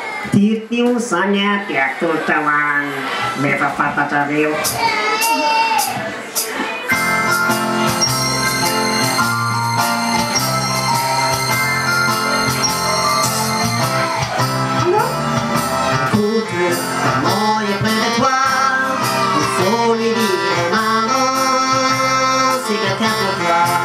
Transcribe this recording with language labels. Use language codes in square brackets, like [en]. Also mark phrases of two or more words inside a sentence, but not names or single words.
[mg] Tio zany a dia atao taoany rehefa fantatrareo. [fr] Maman est près de toi, il faut lui dire maman, c'est quelqu'un pour toi.